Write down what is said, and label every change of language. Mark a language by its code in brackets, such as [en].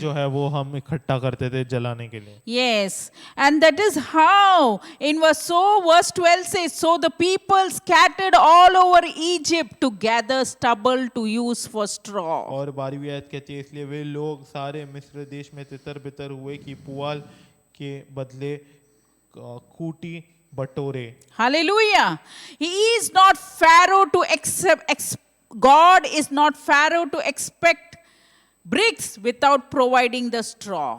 [hi] जो है वो हम इकट्ठा करते थे जलाने के लिए। [en] Yes, and that is how in verse 12 says, so the people scattered all over Egypt to gather stubble to use for straw. [hi] और 12वीं आयत कहती है, इसलिए वे लोग सारे मिस्र देश में तितर बितर हुए कि पुआल के बदले खूंटी बटोरे। [en] Hallelujah. He is not Pharaoh to God is not Pharaoh to expect bricks without providing the straw.